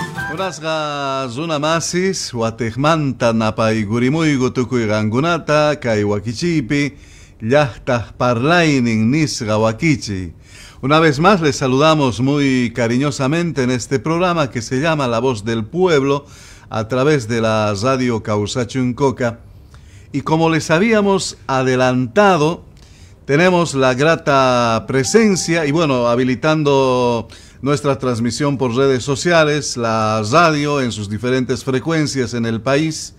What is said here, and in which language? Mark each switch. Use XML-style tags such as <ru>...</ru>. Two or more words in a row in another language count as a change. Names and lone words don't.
<qu>Urasqa runamasis watejmanta napaygurimuйgu tukuy qankunata kay wakichiypi llaqtaq parlaynin nisqa wakichiy.</qu> <es>Una vez más les saludamos muy cariñosamente en este programa que se llama La Voz del Pueblo a través de la radio Causachuncoca. Y como les habíamos adelantado, tenemos la grata presencia y bueno, habilitando nuestra transmisión por redes sociales, la radio en sus diferentes frecuencias en el país.</es>